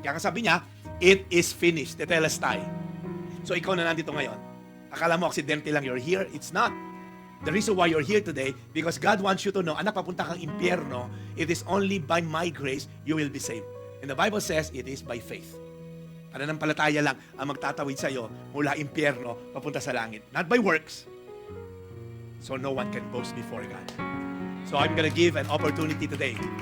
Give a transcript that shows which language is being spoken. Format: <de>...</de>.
<tl>Kaya sabi niya,</tl> <en>it is finished.</en> <tl>Tetelestai. So ikaw na nandito ngayon. Akala mo aksidente lang</tl> <en>you're here. It's not. The reason why you're here today, because God wants you to know,</en> <tl>anak, papunta kang impyerno,</tl> <en>it is only by my grace you will be saved. And the Bible says, it is by faith.</en> <tl>Pananampalataya lang ang magtatawid sa iyo mula impyerno papunta sa langit.</tl> <en>Not by works. So no one can boast before God. So I'm gonna give an opportunity today.</en>